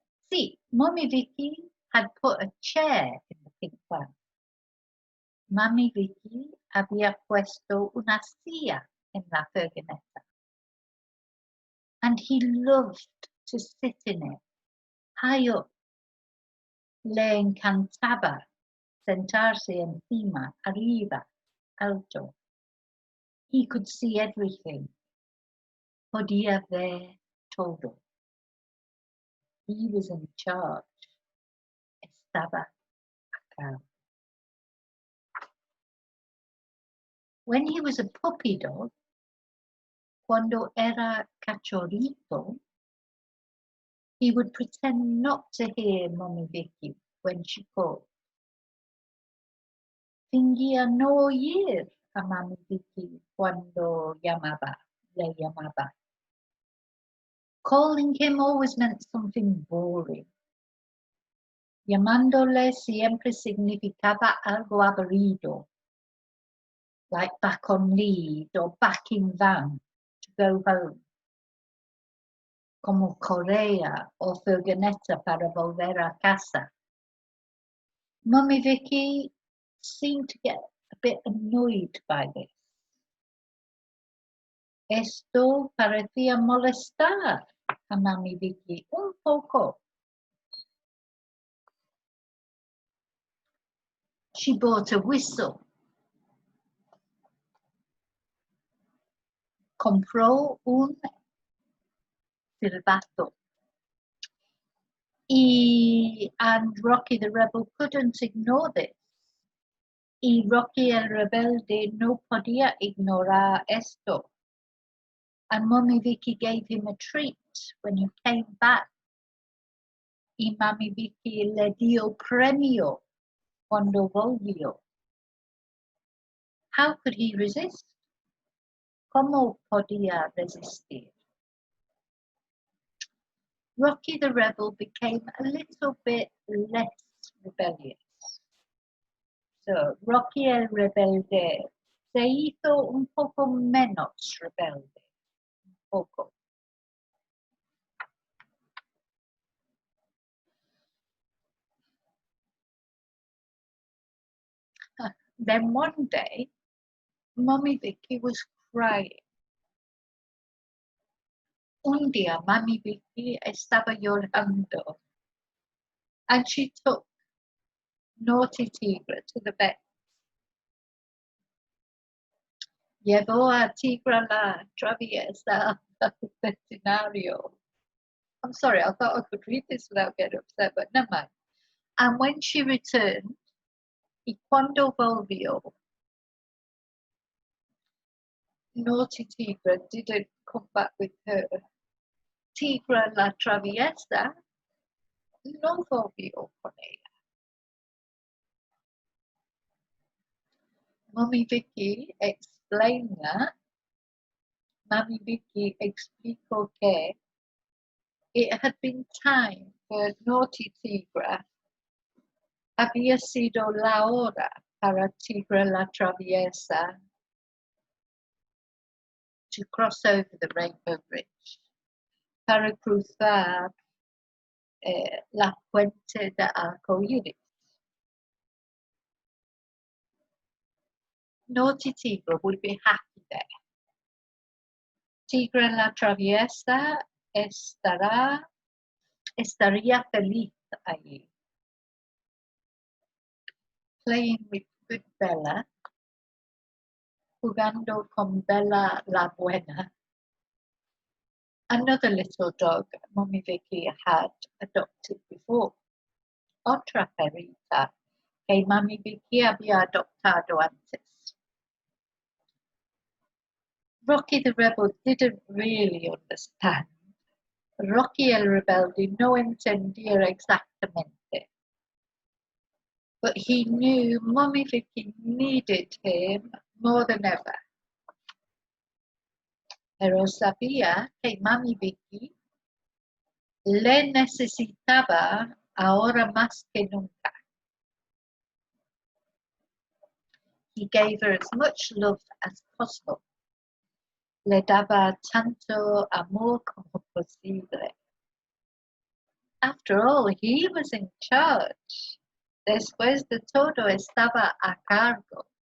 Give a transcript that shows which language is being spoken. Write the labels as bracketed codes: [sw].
[en] Sí, Mummy Vicki had put a chair in the pink van. [es] Mummy Vicki había puesto una silla en la furgoneta. [en] And he loved to sit in it, high up. [es] Le encantaba sentarse encima, arriba, alto. [en] He could see everything. [es] Podía ver todo. [en] He was in charge. [es] Estaba acá. [en] When he was a puppy dog, [es] cuando era cachorrito, [en] he would pretend not to hear Mummy Vicki when she called. [es] Fingía no oír a Mummy Vicki cuando le llamaba. [en] Calling him always meant something boring. [es] Llamándole siempre significaba algo aburrido, [en] like back on lead or back in van to go home, [es] como correa o furgoneta para volver a casa. [en] Mummy Vicki seemed to get a bit annoyed by this. [es] Esto parecía molestar a Mummy Vicki un poco. [en] She bought a whistle. [es] Compró un silbato. [en] And Rocky the Rebel couldn't ignore this. [es] Y Rocky el Rebelde no podía ignorar esto. [en] And Mummy Vicki gave him a treat when he came back. [es] Y Mummy Vicki le dio premio cuando volvió. [en] How could he resist? [es] ¿Cómo podía resistir? [en] Rocky the Rebel became a little bit less rebellious. [es] So, Rocky el Rebelde se hizo un poco menos rebelde. Un poco. [en] Then one day, Mummy Vicki was crying. [es] Un día, Mummy Vicki estaba llorando. [en] And she took Naughty Tigre to the vet. [es] Llevó a Tigre la traviesa al veterinario. [en] I'm sorry, I thought I could read this without getting upset, but never mind. And when she returned, [es] y cuando volvió, [en] Naughty Tigre didn't come back with her. [es] Tigre la traviesa no volvió con ella. [en] Mummy Vicki explained that. Mummy Vicki [es] explicó que [en] it had been time for Naughty Tigre. [es] Había sido la hora para Tigre la traviesa [en] to cross over the Rainbow Bridge, [es] para cruzar la puente de arcoíris. [en] Naughty Tigre would be happy there. [es] Tigre la traviesa estará estaría feliz allí. [en] Playing with good [es] Bella, jugando con Bella la buena. [en] Another little dog Mummy Vicki had adopted before. [es] Otra perrita que Mummy Vicki había adoptado antes. [en] Rocky the Rebel didn't really understand. [es] Rocky el Rebelde no entendía exactamente. [en] But he knew Mummy Vicki needed him more than ever. [es] Pero sabía que Mummy Vicki le necesitaba ahora más que nunca. [en] He gave her as much love as possible. [es] Le daba tanto amor como posible. [en] After all, he was in charge. [es] Después de todo, estaba a cargo.